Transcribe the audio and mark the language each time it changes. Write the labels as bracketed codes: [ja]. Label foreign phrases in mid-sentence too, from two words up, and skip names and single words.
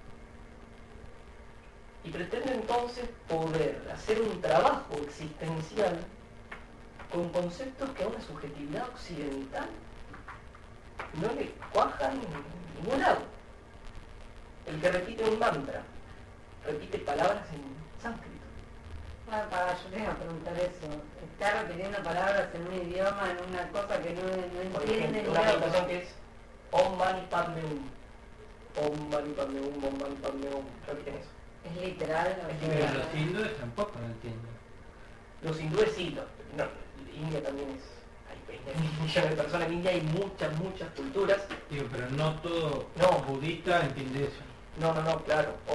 [es] Y pretende entonces poder hacer un trabajo existencial con conceptos que a una subjetividad occidental no le cuajan en ningún lado. El que repite un mantra, repite palabras en sánscrito. Yo te iba a preguntar eso. Está repitiendo palabras en un idioma, en una cosa que no Por entiende ejemplo, ni una loco. meditación que es [sa] ॐ मणि पद्मे हूँ. ॐ मणि पद्मे हूँ ॐ मणि पद्मे हूँ. [es] Repiten eso. Es literal. Es Pero literal. los hindúes tampoco lo entienden. Los hindúes sí, no, India también es, hay 20.000 millones de personas en India, hay muchas culturas. Digo, pero no todo No. budista entiende eso. No, claro, El